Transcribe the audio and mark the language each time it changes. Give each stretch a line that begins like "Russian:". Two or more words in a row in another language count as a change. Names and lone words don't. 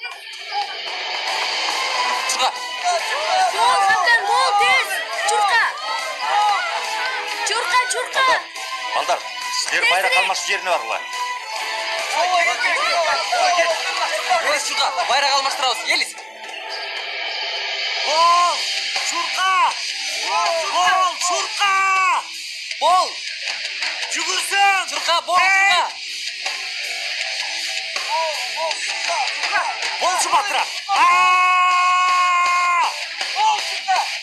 Kyrgyz: Капитан, бол, тез. Чурка. Балдар, силер байрак алмашуу жерине баргыла. Чурка, байрак алмаштырабыз, элиз. Бол! Чурка! Бол! Чурка! Бол! Жүгірсін! Чурка, бол, чурка! Бол, Шубатыра! Бол, чурка!